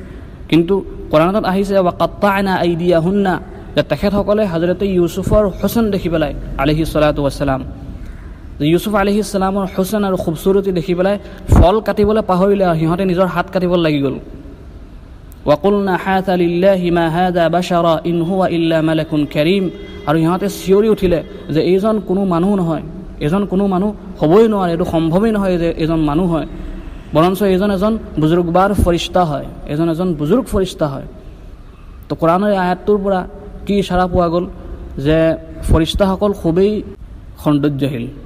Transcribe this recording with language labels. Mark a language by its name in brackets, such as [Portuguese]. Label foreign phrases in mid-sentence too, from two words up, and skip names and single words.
[Assamese] কিন্তু কোৰাণত আহিছে [Arabic] وقطعن أيديهن, [Assamese] যে তেখেতসকলে হজৰত ইউছুফৰ হুসন দেখি পেলাই [Arabic] عليه الصلاة والسلام, [Assamese] ইউছুফ [Arabic] عليه السلام [Assamese] হুসন আৰু খুবচুৰতি দেখি পেলাই ফল কাটিবলৈ পাহৰিলে আৰু সিহঁতে নিজৰ হাত কাটিবলৈ লাগি গ'ল। [Arabic] وقلن حاش لله ما هذا بشرا إن هو إلا ملك كريم, [Assamese] আৰু সিহঁতে চিঞৰি উঠিলে যে এইজন কোনো মানুহ নহয়, এজন কোনো মানুহ হ'বই নোৱাৰে, এইটো সম্ভৱেই নহয় যে এজন মানুহ হয়, বৰঞ্চ এজন বুজুৰ্গবাৰ ফৰিষ্টা হয়, এজন বুজুৰ্গ ফৰিষ্টা হয়। তো কোৰাণৰ আয়াতটোৰ পৰা কি ইশাৰা পোৱা গ'ল যে ফৰিষ্টাসকল খুবেই সৌন্দৰ্যশীল।